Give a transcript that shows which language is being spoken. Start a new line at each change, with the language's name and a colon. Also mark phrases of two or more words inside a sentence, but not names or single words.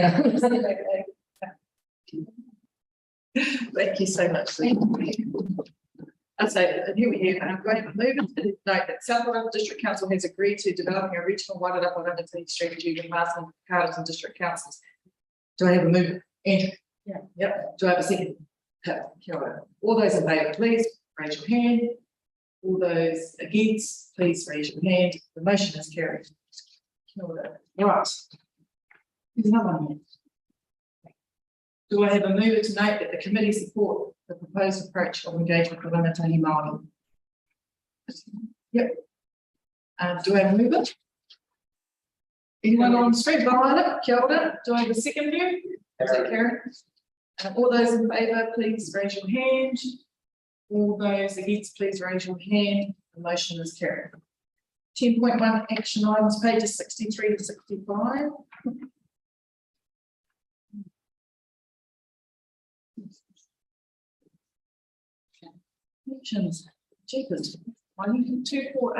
English: Thank you so much. So here we have, and I'm going to move into the note that South Wairarapa District Council has agreed to developing a regional Wairarapa rangatahi strategy with Masterton, Carterton District Councils. Do I have a move? Andrew? Yeah. Yep. Do I have a second?
Māori: Kia ora.
English: All those in favour, please raise your hand. All those against, please raise your hand. The motion is carried.
Māori: Kia ora.
English: Right. There's another one here. Do I have a mover to note that the committee support the proposed approach of engagement with
Māori: rangatahi Māori?
English: Yep. Do I have a mover? Anyone on the street behind it?
Māori: Kia ora.
English: Do I have a second here? Is that Karen? All those in favour, please raise your hand. All those against, please raise your hand. The motion is carried. 10.1 action items, pages 63 to 65. Actions, cheapest, 248.